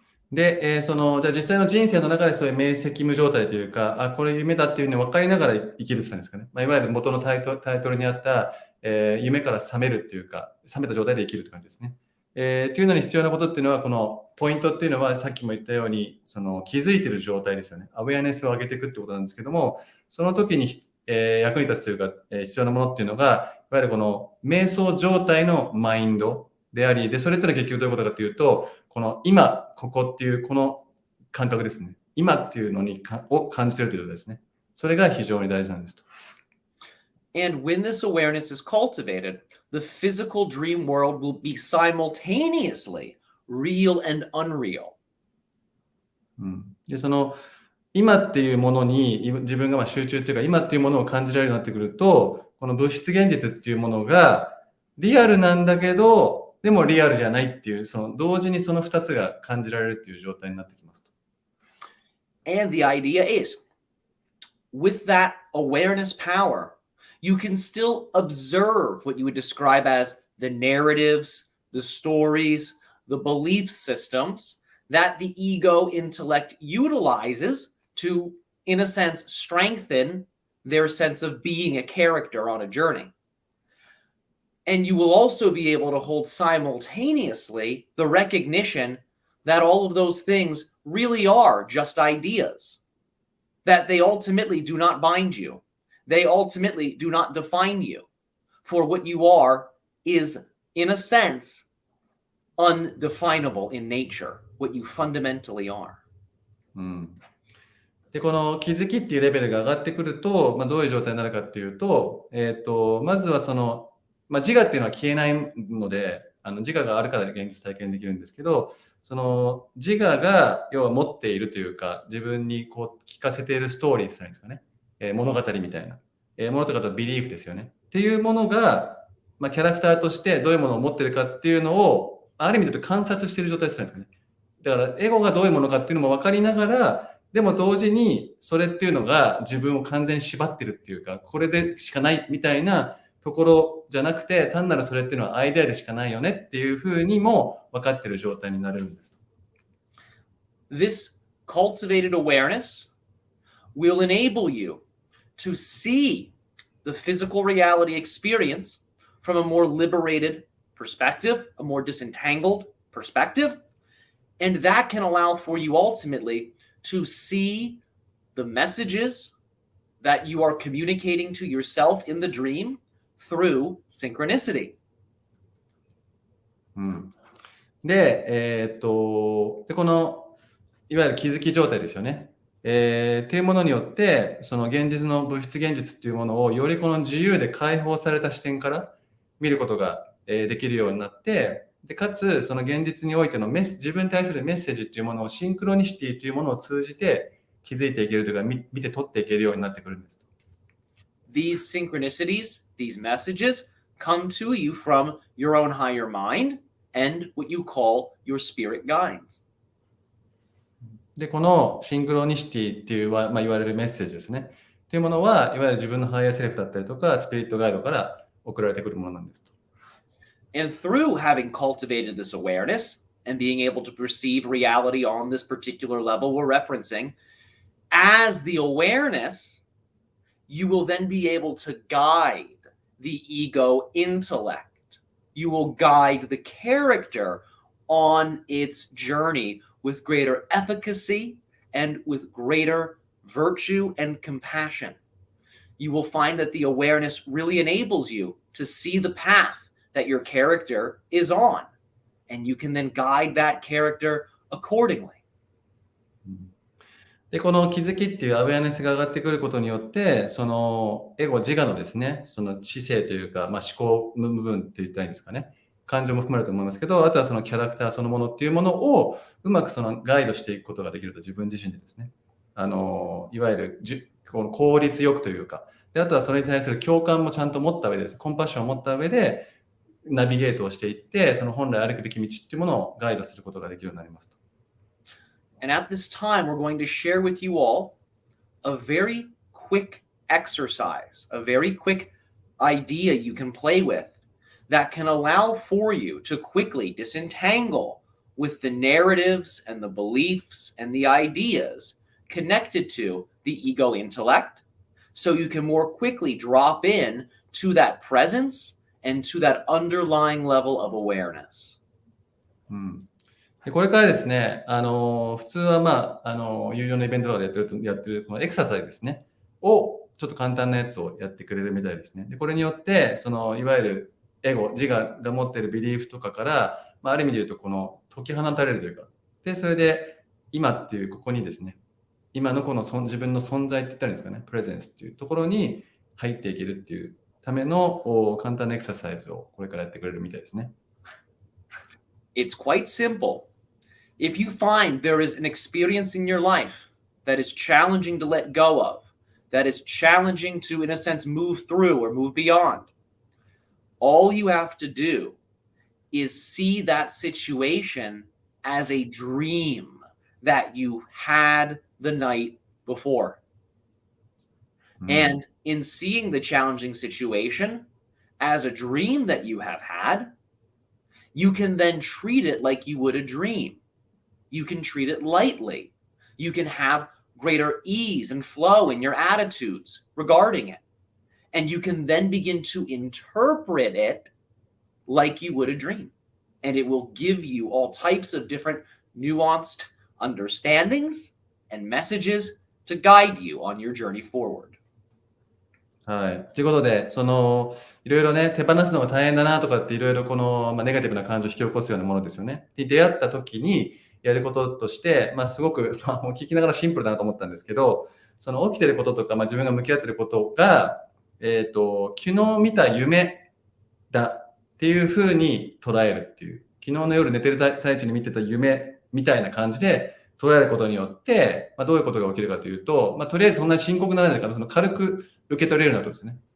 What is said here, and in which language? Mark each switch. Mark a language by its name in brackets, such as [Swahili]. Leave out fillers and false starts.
[Japanese] で、じゃあ実際の人生の中でそういう明晰夢状態というか、これ夢だっていうのを分かりながら生きるって言ったんですかね。いわゆる元のタイトルにあった、夢から覚めるっていうか、覚めた状態で生きるって感じですね。っていうのに必要なことっていうのは、このポイントっていうのはさっきも言ったように、気づいてる状態ですよね。アウェアネスを上げていくってことなんですけども、その時に、役に立つというか、必要なものっていうのが、いわゆるこの瞑想状態のマインドであり、で、それってのは結局どういうことかというと、この今、ここっていうこの感覚ですね。今っていうのを感じているということですね。それが非常に大事なんですと。 [English] And when this awareness is cultivated, the physical dream world will be simultaneously real and unreal. [Japanese] で、今っていうものに自分が集中っていうか、今っていうものを感じられるようになってくると、この物質現実っていうものがリアルなんだけど、でもリアルじゃないっていう、同時にその2つが感じられるっていう状態になってきますと。 [English] And the idea is, with that awareness power, you can still observe what you would describe as the narratives, the stories, the belief systems that the ego intellect utilizes to, in a sense, strengthen their sense of being a character on a journey. And you will also be able to hold simultaneously the recognition that all of those things really are just ideas, that they ultimately do not bind you. They ultimately do not define you. For what you are is, in a sense, undefinable in nature, what you fundamentally are. [Japanese] で、この気づきっていうレベルが上がってくると、どういう状態になるかっていうと、まずは自我っていうのは消えないので、自我があるから現実体験できるんですけど、自我が要は持っているというか、自分にこう聞かせているストーリーっていうんですかね、物語みたいな、ものとかとビリーフですよね。っていうものが、キャラクターとしてどういうものを持ってるかっていうのを、ある意味で観察している状態っていうんですかね。だから、エゴがどういうものかっていうのも分かりながら、でも同時にそれっていうのが自分を完全に縛ってるっていうか、これでしかないみたいなところじゃなくて、単なるそれっていうのはアイデアでしかないよねっていうふうにも分かってる状態になれるんです。 [English] This cultivated awareness will enable you to see the physical reality experience from a more liberated perspective, a more disentangled perspective, and that can allow for you ultimately to see the messages that you are communicating to yourself in the dream through synchronicity. [Japanese] で、このいわゆる気づき状態ですよね。っていうものによって、その現実の物質現実っていうものをよりこの自由で解放された視点から見ることができるようになって、でかつその現実においての自分に対するメッセージっていうものをシンクロニシティというものを通じて気づいていけるというか見て取っていけるようになってくるんです。 [English] These synchronicities, these messages come to you from your own higher mind and what you call your spirit guides. [Japanese] で、このシンクロニシティっていう、言われるメッセージですね。というものは、いわゆる自分のハイヤーセルフだったりとか、スピリットガイドから送られてくるものなんですと。 [English] And through having cultivated this awareness and being able to perceive reality on this particular level we're referencing, as the awareness, you will then be able to guide the ego intellect. You will guide the character on its journey with greater efficacy and with greater virtue and compassion. You will find that the awareness really enables you to see the path that your character is on, and you can then guide that character accordingly. [Japanese] で、この気づきっていうアウェアネスが上がってくることによって、そのエゴ、自我のですね、その知性というか、思考の部分って言ったらいいんですかね。感情も含まれると思いますけど、あとはそのキャラクターそのものっていうものをうまくそのガイドしていくことができると、自分自身でですね。いわゆるこの効率よくというか、であとはそれに対する共感もちゃんと持った上でです、コンパッションを持った上でナビゲートをしていって、その本来歩くべき道っていうものをガイドすることができるようになりますと。 [English] And at this time, we're going to share with you all a very quick exercise, a very quick idea you can play with that can allow for you to quickly disentangle with the narratives and the beliefs and the ideas connected to the ego intellect, so you can more quickly drop in to that presence and to that underlying level of awareness. [Japanese] でこれからですね、普通は有料のイベントとかでやってるこのエクササイズですね、をちょっと簡単なやつをやってくれるみたいですね。でこれによって、そのいわゆるエゴ、自我が持っているビリーフとかから、ある意味で言うとこの解き放たれるというか、でそれで今っていうここにですね、今のこの自分の存在って言ったらいいんですかね、プレゼンスっていうところに入っていけるっていうための簡単なエクササイズをこれからやってくれるみたいですね。 [English] It's quite simple. If you find there is an experience in your life that is challenging to let go of, that is challenging to, in a sense, move through or move beyond, all you have to do is see that situation as a dream that you had the night before. And in seeing the challenging situation as a dream that you have had, you can then treat it like you would a dream. You can treat it lightly. You can have greater ease and flow in your attitudes regarding it. And you can then begin to interpret it like you would a dream. And it will give you all types of different nuanced understandings and messages to guide you on your journey forward. [Japanese] はい。ということで、いろいろね、手放すのが大変だなとかっていろいろこの、ネガティブな感情を引き起こすようなものですよね。で、出会った時にやることとして、すごく、聞きながらシンプルだなと思ったんですけど、その起きてることとか、自分が向き合ってることが、昨日見た夢だっていうふうに捉えるっていう、昨日の夜寝てる最中に見てた夢みたいな感じで捉えることによって、どういうことが起きるかというと、とりあえずそんなに深刻にならないから、軽く受け取れるようになったんですね。